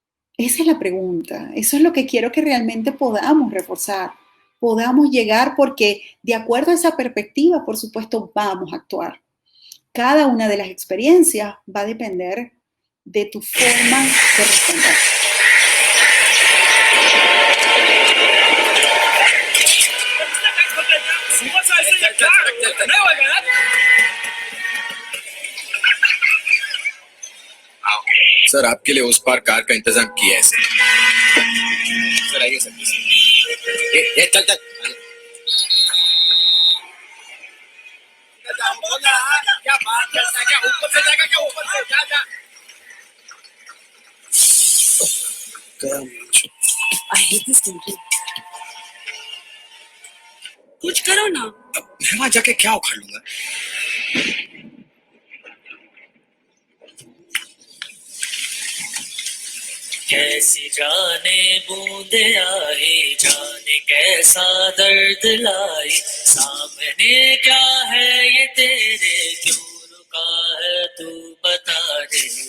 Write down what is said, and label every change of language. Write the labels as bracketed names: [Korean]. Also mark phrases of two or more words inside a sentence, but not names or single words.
[Spanish] Esa es la pregunta. Eso es lo que quiero que realmente podamos reforzar, podamos llegar porque de acuerdo a esa perspectiva, por supuesto, vamos a actuar. Cada una de las experiencias va a depender de tu forma de responder. [Hindi] सर आपके लिए उस पार कार का इंतजाम किया है सर आइए सर ये चल चल क्या बात करता है क्या ऊपर से जाएगा क्या ऊपर से जा जा [English] I hate this thinking. [Hindi] कुछ करो ना. अब मैं वहां जाके क्या उखाड़ लूंगा कैसी जाने बूंदे आई जाने कैसा दर्द लाई सामने क्या है ये तेरे क्यों रुका है तू बता दे